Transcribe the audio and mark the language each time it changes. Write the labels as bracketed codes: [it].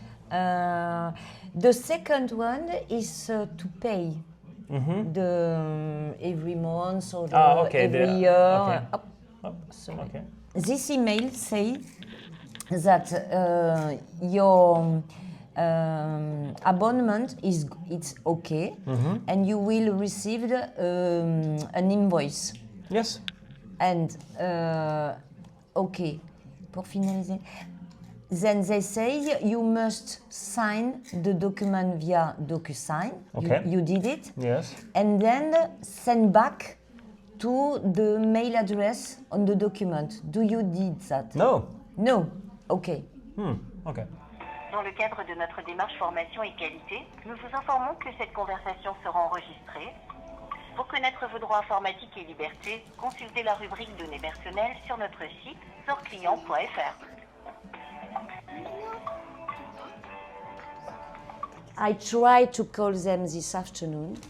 [en] The second one is to pay the every month or every year. Sorry. Okay. This email says that your abonnement it's okay, and you will receive an invoice. Yes. And okay, [fr] pour finaliser. [en] Then they say you must sign the document via DocuSign. Okay. You did it. Yes. And then send back to the mail address on the document. Do you did that? No. No. Okay. Okay. [fr] Dans le cadre de notre démarche formation et qualité, nous vous informons que cette conversation sera enregistrée. Pour connaître vos droits informatiques et libertés, consultez la rubrique Données personnelles sur notre site sorclient.fr. [en] I tried to call them this afternoon.